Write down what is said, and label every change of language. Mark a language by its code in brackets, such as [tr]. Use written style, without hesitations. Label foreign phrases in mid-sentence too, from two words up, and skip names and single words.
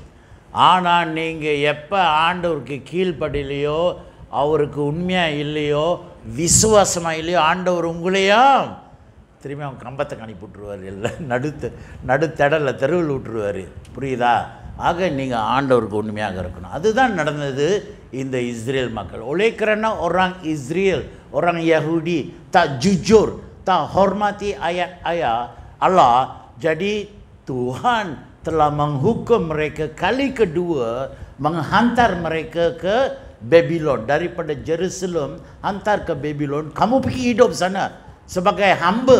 [ta] ஆனால் நீங்கள் எப்போ ஆண்டவருக்கு கீழ்ப்படிலையோ, அவருக்கு உண்மையாக இல்லையோ, விசுவாசமாக இல்லையோ, ஆண்டவர் உங்களையும் திரும்பி அவன் கம்பத்தை அனுப்பி விட்ருவார், இல்லை நடுத்தடலில் தெருவில் விட்டுருவார். புரியுதா? ஆக நீங்கள் ஆண்டவருக்கு உண்மையாக இருக்கணும். அதுதான் நடந்தது இந்த இஸ்ரேல் மக்கள். [ms] Oleh kerana orang Israel, orang Yahudi tak jujur, tak hormati ayat-ayat Allah, jadi Tuhan telah menghukum mereka kali kedua, menghantar mereka ke Babylon. Daripada Jerusalem hantar ke Babylon. Kamu pergi hidup sana sebagai hamba.